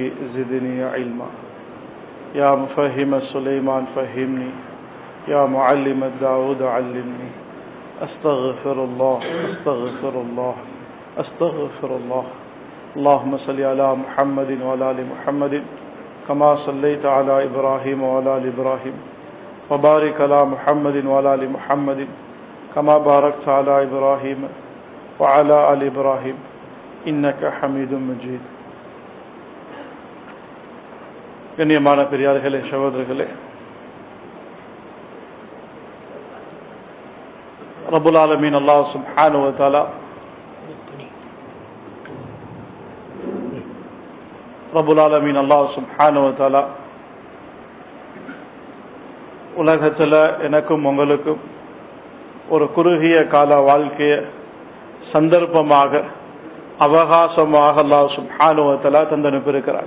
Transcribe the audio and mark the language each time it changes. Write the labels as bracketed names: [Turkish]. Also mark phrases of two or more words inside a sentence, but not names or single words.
[Arabic] زدني علما يا مفهم سليمان فهمني يا معلم داود علمني أستغفر الله أستغفر الله أستغفر الله اللهم صل على محمد وعلى آل محمد كما صليت على إبراهيم وعلى آل إبراهيم وبارك على محمد وعلى آل محمد كما باركت على إبراهيم وعلى آل إبراهيم إنك حميد مجيد. [Tamil] கண்ணியமான பெரியார்களே, சகோதரர்களே, [Arabic] رب العالمين الله سبحانه وتعالى [Tamil] உலகத்தில் எனக்கும் உங்களுக்கும் ஒரு குறுகிய கால வாழ்க்கைய சந்தர்ப்பமாக அவகாசமாக [Arabic] الله سبحانه وتعالى [Tamil] தந்தனுப்பியிருக்கிறார்.